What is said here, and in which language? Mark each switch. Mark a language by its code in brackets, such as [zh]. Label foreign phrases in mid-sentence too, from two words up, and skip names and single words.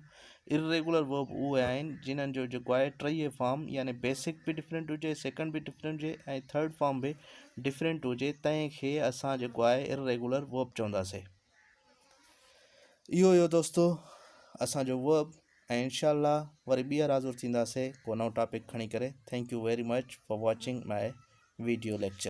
[en] irregular verb [sd] उहे आहिनि जिन्हनि जो जेको आहे टई फॉर्म यानी बेसिक बि डिफरेंट हुजे, सेकंड बि डिफरेंट हुजे ऐं [en] third form [sd] बि डिफरेंट हुजे तंहिंखे असां जेको आहे [en] irregular verb [sd] चवंदासीं। इहो दोस्तों असांजो वर्ब, ऐं इंशाअल्लाह वरी ॿीहर हाज़ुर थींदासीं को नओं टॉपिक खणी करे। [en] Thank you very much for watching my video lecture.